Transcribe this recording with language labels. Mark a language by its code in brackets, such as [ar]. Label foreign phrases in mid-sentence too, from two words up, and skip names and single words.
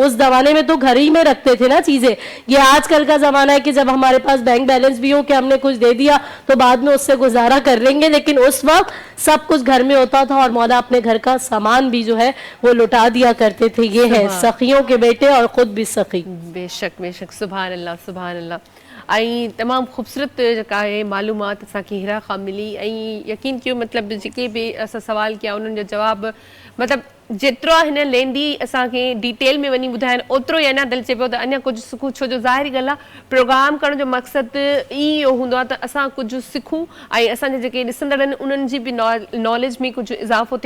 [ur] اس زمانے میں تو گھر ہی میں رکھتے تھے نا چیزیں. یہ آج کل کا زمانہ ہے کہ جب ہمارے پاس [en] bank balance [ur] بھی ہو کہ ہم نے کچھ دے دیا تو بعد میں اس سے گزارا کر لیں گے, لیکن اس وقت سب کچھ گھر میں ہوتا تھا اور مولا اپنے گھر کا سامان بھی جو ہے وہ لٹا دیا کرتے تھے. یہ ہے سخیوں کے بیٹے اور خود بھی سخی. بے شک بے شک, [ar] سبحان اللہ سبحان اللہ. [sd] ऐं तमामु ख़ूबसूरत जेका आहे मालूमात असांखे हिरा खां मिली. ऐं यकीन कयो मतिलबु जेके बि असां सवाल कया उन्हनि जो जवाब मतिलबु जेतिरो हिन लेंदी असांखे डिटेल में वञी ॿुधाइनि ओतिरो ई अञा दिलि चए पियो त अञा कुझु सिखूं. छो जो ज़ाहिरी ॻाल्हि आहे प्रोग्राम करण जो मक़सदु इहो हूंदो आहे त असां कुझु सिखूं ऐं असांजे जेके ॾिसंदड़ आहिनि उन्हनि जी बि नॉलेज में कुझु इज़ाफ़ो थिए.